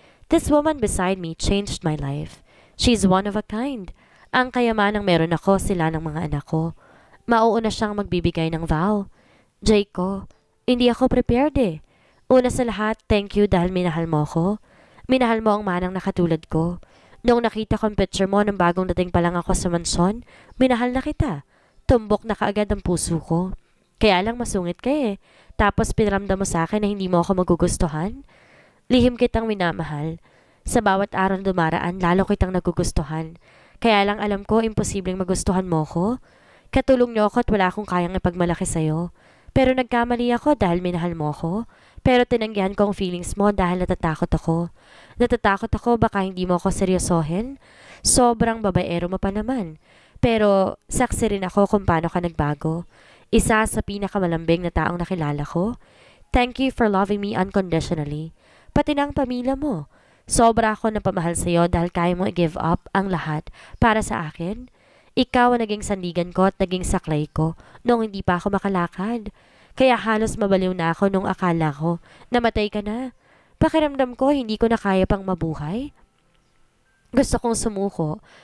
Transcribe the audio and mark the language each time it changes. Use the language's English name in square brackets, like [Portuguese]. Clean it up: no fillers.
[English] This woman beside me changed my life. She's one of a kind. [Filipino] Ang kayamanang meron ako sila ng mga anak ko. Mauuna siyang magbibigay ng vow. Jake ko, hindi ako prepared eh. Una sa lahat, thank you dahil minahal mo ko. Minahal mo ang manang nakatulad ko. Noong nakita ko ang picture mo nang bagong dating pa lang ako sa mansyon, minahal na kita. Tumbok na kaagad ang puso ko. Kaya lang masungit ka eh. Tapos pinaramdam mo sa akin na hindi mo ako magugustuhan. Lihim kitang minamahal. Sa bawat araw na dumaraan, lalo kitang nagugustuhan. Kaya lang alam ko, imposibleng magustuhan mo ko. Katulong niyo ako at wala akong kayang ipagmalaki sa'yo. Pero nagkamali ako dahil minahal mo ako. Pero tinanggihan ko ang feelings mo dahil natatakot ako. Natatakot ako baka hindi mo ako seryosohin. Sobrang babaero mo pa naman. Pero saksi rin ako kung paano ka nagbago. Isa sa pinakamalambing na taong nakilala ko. [English] Thank you for loving me unconditionally. [Filipino] Pati na ang pamilya mo. Sobra ako napamahal sa iyo dahil kaya mo i-give up ang lahat para sa akin. Ikaw ang naging sandigan ko at naging saklay ko nung hindi pa ako makalakad. Kaya halos mabaliw na ako nung akala ko namatay ka na. Pakiramdam ko hindi ko na kaya pang mabuhay. Gusto kong sumuko.